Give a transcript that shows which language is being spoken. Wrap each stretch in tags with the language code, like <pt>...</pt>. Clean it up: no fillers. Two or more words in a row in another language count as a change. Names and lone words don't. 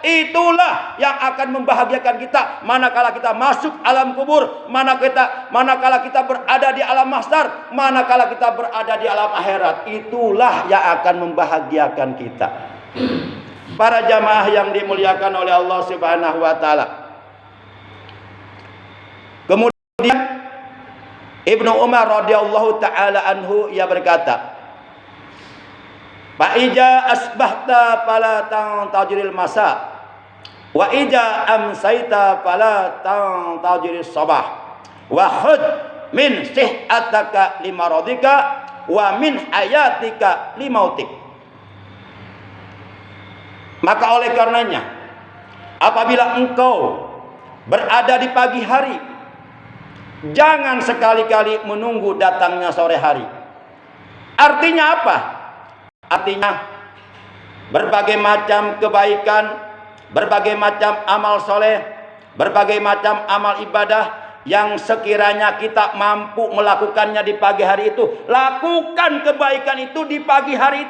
<id>Itulah yang akan membahagiakan kita manakala kita masuk alam kubur, manakala kita berada di alam mahsyar, manakala kita berada di alam akhirat. Itulah yang akan membahagiakan kita. Para jamaah yang dimuliakan oleh Allah</id> <ar>سبحانه وتعالى.</ar> <id>Kemudian Ibnu Umar</id> <ar>رضي الله تعالى عنه</ar> <id>ia berkata,</id> <ar>"فإذا أصبحت فلا تنتظر المساء وإذا أمسيت فلا تنتظر الصباح وخذ من صحتك لمرضك ومن حياتك لموتك."</ar> <id>Maka oleh karenanya, apabila engkau berada di pagi hari, jangan sekali-kali menunggu datangnya sore hari. Artinya apa? Artinya berbagai macam kebaikan, berbagai macam amal soleh, berbagai macam amal ibadah yang sekiranya kita mampu melakukannya di pagi hari itu, lakukan kebaikan itu di pagi hari itu.</id>